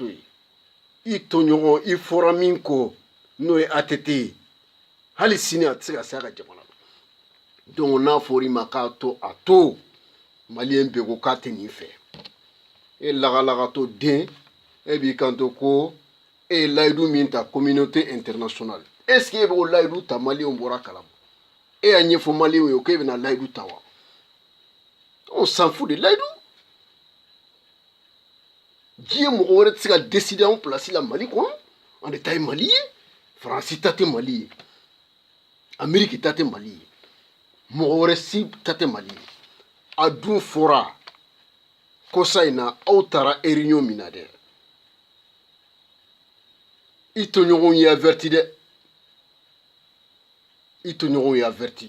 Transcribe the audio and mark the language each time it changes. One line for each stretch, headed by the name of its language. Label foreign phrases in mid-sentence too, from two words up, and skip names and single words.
Bambara: ye i tɔɲɔgɔn i fɔra min kɔ n'o ye ATT ye hali sini a tɛ se ka se a ka jamana la donc n'a fɔra i ma k'a to a to maliyɛn bɛɛ ko k'a tɛ nin fɛ lagalagatɔ den b'i kanto ko ye layidu min ta
French: communauté internationale est ce que
Bambara: e b'o layidu ta maliyɛnw bɔra kalama y'a ɲɛfɔ maliyɛnw ye k'e bɛna layidu ta wa?
French: On s'en fout de layidu.
Bambara: Diɲɛ mɔgɔ wɛrɛ tɛ se ka décider anw place la Mali kɔnɔ an de ta ye Mali ye Faransi ta tɛ Mali ye Amérique ta tɛ Mali ye mɔgɔ wɛrɛ si ta tɛ Mali ye a dun fɔra kɔsa in na aw taara réunion min na dɛ i tɔɲɔgɔnw ye averti dɛ, i tɔɲɔgɔnw ye averti.